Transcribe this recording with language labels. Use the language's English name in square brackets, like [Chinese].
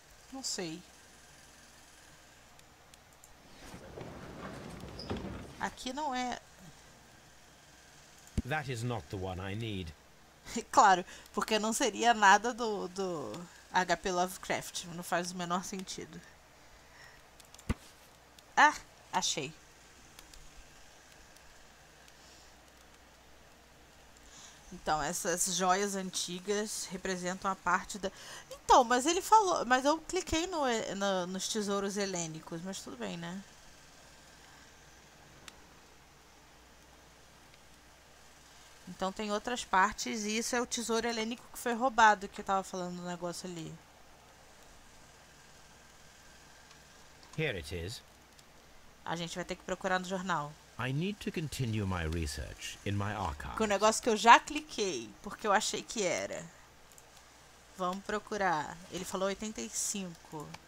[Portuguese] Não sei. aqui não é... [English] That is not the one I need. [Portuguese] Claro, porque não seria nada do HP Lovecraft. Não faz o menor sentido. Ah, achei. Então, essas joias antigas representam a parte da... Então, mas ele falou... Mas eu cliquei nos tesouros helênicos, mas tudo bem, né? Então tem outras partes e isso é o tesouro helênico que foi roubado, que eu tava falando do negócio ali. [English] Here it is. [Portuguese] A gente vai ter que procurar no jornal. [English] I need to continue my research in my archive. [Portuguese] Com o negócio que eu já cliquei, porque eu achei que era. Vamos procurar. Ele falou 85.